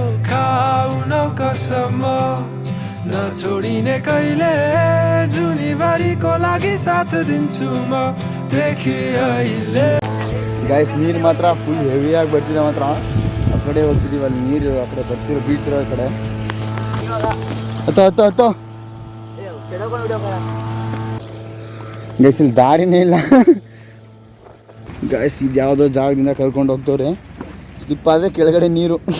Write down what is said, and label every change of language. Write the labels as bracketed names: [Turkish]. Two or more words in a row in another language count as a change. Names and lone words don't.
[Nepali] खाउन कसम नछोडिने कहिले जुनी को लागि साथ दिन्छु म देखि अहिले [Kannada] ಗೈಸ್ ನೀರು ಮಾತ್ರ ಫುಲ್ ಹೆವಿಯಾಗಿ ಬರ್ತಿದೆ ಮಾತ್ರ ಆ ಕಡೆ ಹೋಗ್ತಿದ್ದೀವಿ ಅಲ್ಲಿ ನೀರು ಆ ಕಡೆ ಬರ್ತಿರೋ ಬೀಳ್ತಿರೋ ಆ ಕಡೆ ಹತ್ತೋ ಗೈಸ್ ಇಲ್ಲಿ ದಾರಿನೇ ಇಲ್ಲ ಗೈಸ್ ಇದು ಯಾವುದೋ ಜಾಗದಿಂದ ಕರ್ಕೊಂಡು ಹೋಗ್ತವ್ರೆ ಸ್ಲಿಪ್ ಆದರೆ ಕೆಳಗಡೆ ನೀರು